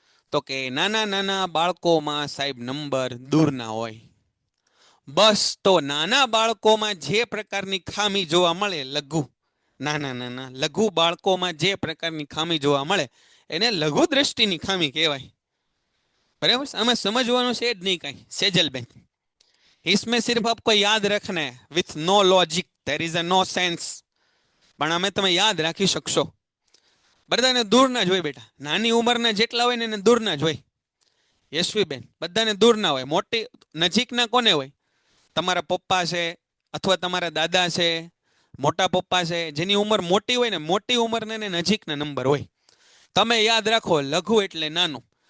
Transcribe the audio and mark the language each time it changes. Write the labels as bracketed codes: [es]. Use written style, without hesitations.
[gu] તો કે નાના નાના બાળકોમાં સાહેબ નંબર દૂરના હોય. બસ, તો નાના બાળકોમાં જે પ્રકારની ખામી જોવા મળે, લઘુ, નાના લઘુ બાળકોમાં જે પ્રકારની ખામી જોવા મળે એને લઘુ દ્રષ્ટિની ખામી કહેવાય. બરાબર? આમાં સમજવાનું છે જ નહીં કાંઈ, સેજલબેન. [hi] इसमें सिर्फ आपको याद रखना है [en] With no logic, there is a no sense. [gu] પણ અમે તમે યાદ રાખી શકશો. બધાને દૂરના જ હોય બેટા. નાની ઉંમરના જેટલા હોય ને એને દૂરના જ હોય. યશવીબેન, બધાને દૂરના હોય. મોટી નજીકના કોને હોય? તમારા પપ્પા છે, અથવા તમારા દાદા છે, મોટા પપ્પા છે. જેની ઉંમર મોટી હોય ને, મોટી ઉંમરને નજીકના નંબર હોય. તમે યાદ રાખો, લઘુ એટલે નાનું.